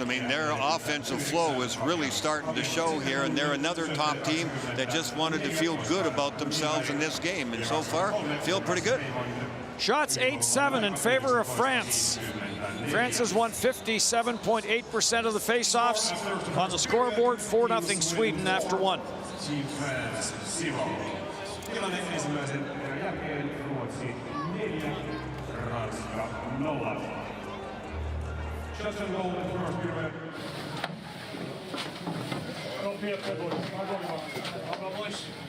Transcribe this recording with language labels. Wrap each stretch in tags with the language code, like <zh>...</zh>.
<en>I mean, their offensive flow is really starting to show here, and they're another top team that just wanted to feel good about themselves in this game, and so far, feel pretty good. Shots 8-7 in favor of France. France has won 57.8% of the face-offs. On the scoreboard, 4-0 Sweden after one.</en> <fi>Tilanne ensimmäisen jälkeen Ruotsi 4, Ranska 0.</fi> <en>Shots on goal in first period.</en>